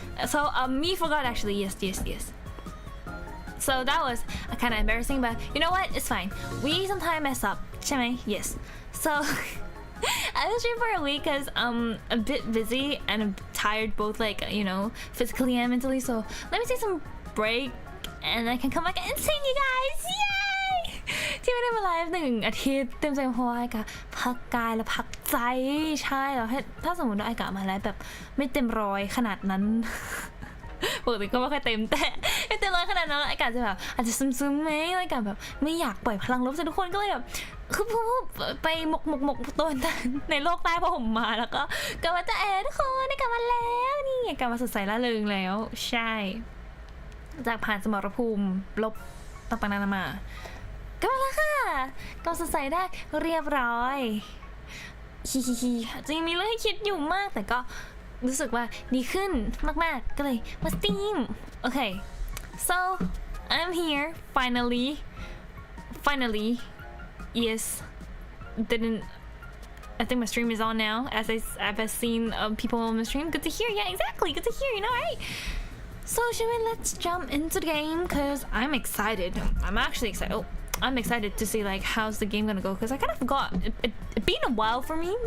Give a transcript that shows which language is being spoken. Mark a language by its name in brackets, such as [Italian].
[English] So me forgot actually. Yes. So that was kind of embarrassing, but you know what? It's fine. We sometimes mess up, yes. So I was streaming for a week because I'm a bit busy and I'm tired, both like physically and mentally. So let me take some break and I can come back and sing you guys. Yay! [Thai] ที่ไม่ได้มาไลฟ์1 อาทิตย์เต็มใจเพราะว่าไอ้กะพักกายและพักใจใช่แล้วถ้าสมมติว่าไอ้กะมาไลฟ์แบบไม่เต็มร้อยขนาดนั้น ปกติก็ไม่ค่อยเต็มแต่ไม่เต็มร้อยขนาดนั้นอากาศจะแบบอาจจะซึมๆไหมอากาศแบบไม่อยากปล่อยพลังลบใส่ทุกคนก็เลยแบบคือไปหมกตัวในโลกใต้ผ้าห่มมาแล้วก็กลับมาจะทุกคนได้กลับมาแล้วนี่กลับมาสดใสร่าเริงแล้วใช่ จากผ่านสมรภูมิลบต่างๆนานามาก็มาแล้วค่ะก็สดใสได้เรียบร้อยฮิจริงมีเรื่องให้คิดอยู่มากแต่ก็รู้สึกว่าดีขึ้นมากๆก็เลยมาสตรีมโอเค [English] so I'm here finally yes didn't I think my stream is on now as I've seen people on the stream. Good to hear. Yeah, exactly, good to hear, right? So let's jump into the game because I'm excited. I'm actually excited. I'm excited to see like how's the game gonna go because I kind of forgot. It been a while for me.